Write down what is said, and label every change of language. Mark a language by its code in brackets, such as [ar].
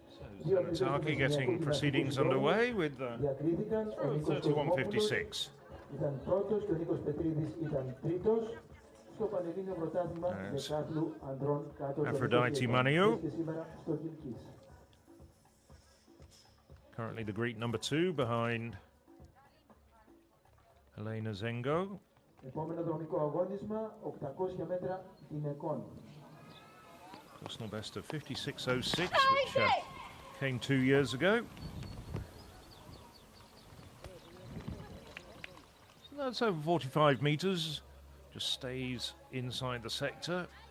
[en] Zanataki getting proceedings underway with 31.56. [el] Ήταν πρώτος και ο Νίκος Πετρίδης ήταν τρίτος στο Πανελλήνιο Πρωτάθλημα δεκάτλου ανδρών κάτω των 20 και σήμερα στο Κυρκής. [en] Currently the Greek number 2 behind Elena Zengo. [el] Επόμενο δρομικό αγώνισμα, 800 μέτρα γυναικών. [en] Personal best of 56.06, which came 2 years ago. That's over 45 meters. Just stays inside the sector.